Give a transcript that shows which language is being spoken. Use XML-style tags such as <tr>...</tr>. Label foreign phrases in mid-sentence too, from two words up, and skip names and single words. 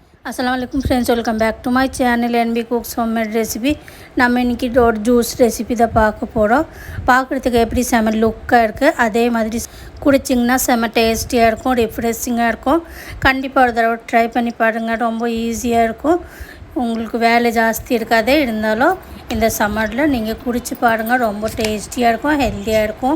<en>अस्सलामुअलैकुम friends, welcome back to my channel NB Cooks Homemade Recipe.</en> <ta>நம்ம இன்னைக்கு ஒரு ஜூஸ் ரெசிபி தான் பார்க்க போகிறோம். பார்க்குறதுக்கு எப்படி செம லுக்காக இருக்குது, அதே மாதிரி குடிச்சிங்கன்னா செம டேஸ்டியாக இருக்கும், ரிஃப்ரெஷிங்காக இருக்கும். கண்டிப்பாக ஒரு தடவை ட்ரை பண்ணி பாருங்கள். ரொம்ப ஈஸியாக இருக்கும், உங்களுக்கு வேலை ஜாஸ்தி இருக்காதே. இருந்தாலும் இந்த சம்மரில் நீங்கள் குடிச்சு பாருங்கள், ரொம்ப டேஸ்டியாக இருக்கும், ஹெல்த்தியாக இருக்கும்.</ta>